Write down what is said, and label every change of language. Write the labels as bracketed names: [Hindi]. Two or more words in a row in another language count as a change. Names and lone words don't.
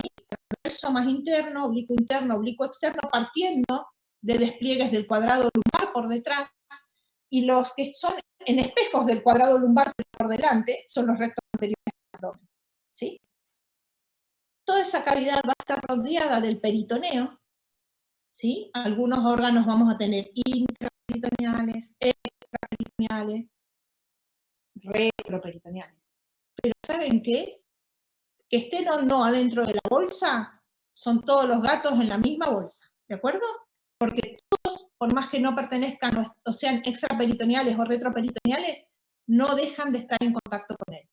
[Spanish] Transverso más interno, oblicuo externo, partiendo de despliegues del cuadrado lumbar por detrás, y los que son en espejos del cuadrado lumbar por delante son los rectos anteriores del abdomen, ¿sí? Toda esa cavidad va a estar rodeada del peritoneo, ¿sí? Algunos órganos vamos a tener intraperitoneales, extraperitoneales, retroperitoneales. Pero ¿saben qué? que estén o no adentro de la bolsa, son todos los gatos en la misma bolsa, ¿de acuerdo? Porque todos, por más que no pertenezcan o sean extraperitoneales o retroperitoneales, no dejan de estar en contacto con él.